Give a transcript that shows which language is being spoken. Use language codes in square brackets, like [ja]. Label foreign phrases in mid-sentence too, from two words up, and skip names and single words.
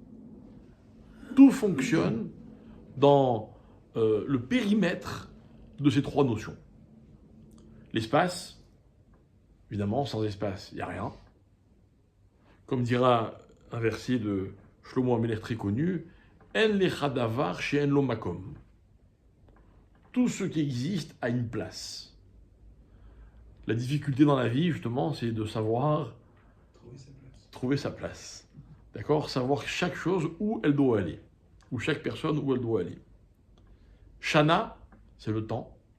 [fr] Tout fonctionne dans le périmètre de ces 3 notions. L'espace, évidemment, sans espace, il n'y a rien. Comme dira un verset de Shlomo HaMelech très connu, [he] אין לך דבר שאין לו מקום. [fr] Tout ce qui existe a une place. La difficulté dans la vie, justement, c'est de savoir trouver sa place. D'accord? Savoir chaque chose où elle doit aller. Ou chaque personne où elle doit aller. Shana, c'est le temps.